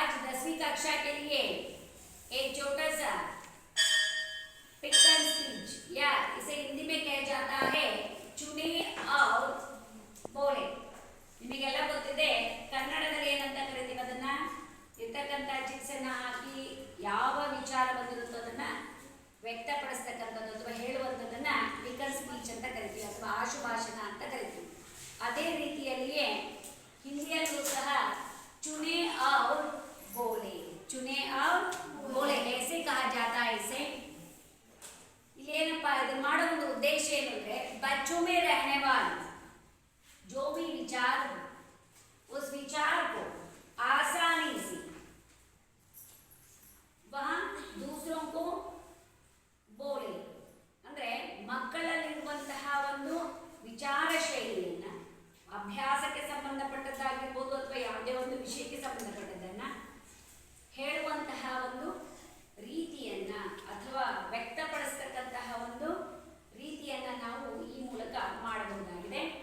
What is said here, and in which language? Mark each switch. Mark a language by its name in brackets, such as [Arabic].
[Hindi] एक छोटा सा पिक एंड स्पीच या इसे हिंदी में कहा जाता है चुने और बोले. [Kannada] ನಿಮಗೆಲ್ಲ ಗೊತ್ತಿದೆ ಕನ್ನಡದಲ್ಲಿ ಏನಂತ ಕರಿತೀವಿ ಅದನ್ನ ಇರ್ತಕ್ಕಂಥ ಚಿಟ್ಸ್ ಅನ್ನ ಹಾಕಿ ಯಾವ ವಿಚಾರ ಬಂದಿರುತ್ತೋ ಅದನ್ನ ವ್ಯಕ್ತಪಡಿಸ್ತಕ್ಕಂಥದ್ದು ಅಥವಾ ಹೇಳುವಂಥದ್ದನ್ನ ಪಿಕ್ ಅಂಡ್ ಸ್ಪೀಚ್ ಅಂತ ಕರಿತೀವಿ ಅಥವಾ ಆಶುಭಾಷಣ ಅಂತ ಕರಿತೀವಿ. ಅದೇ ರೀತಿಯಲ್ಲಿಯೇ ಹಿಂದಿಯಲ್ಲೂ ಸಹ [Hindi] चुने और बोले, चुने और बोले ऐसे कहा जाता है. इसे [Kannada] इलेनप्पा इदन्न ಮಾಡೋ ಒಂದು ಉದ್ದೇಶ ಏನು ಅಂದ್ರೆ [Hindi] बच्चों में रहने वाले जो भी विचार हो उस विचार को आसानी से वह दूसरों को बोले [Kannada] ಅಂದ್ರೆ ಮಕ್ಕಳಲ್ಲಿರುವಂತಹ ಒಂದು ವಿಚಾರ ಶೈಲಿಯನ್ನ ಅಭ್ಯಾಸಕ್ಕೆ ಸಂಬಂಧಪಟ್ಟದ್ದಾಗಿರ್ಬೋದು ಅಥವಾ ಯಾವುದೇ ಒಂದು ವಿಷಯಕ್ಕೆ ಸಂಬಂಧಪಟ್ಟದ್ದನ್ನ ಹೇಳುವಂತಹ ಒಂದು ರೀತಿಯನ್ನ ಅಥವಾ ವ್ಯಕ್ತಪಡಿಸ್ತಕ್ಕಂತಹ ಒಂದು ರೀತಿಯನ್ನ ನಾವು ಈ ಮೂಲಕ ಮಾಡಬಹುದಾಗಿದೆ.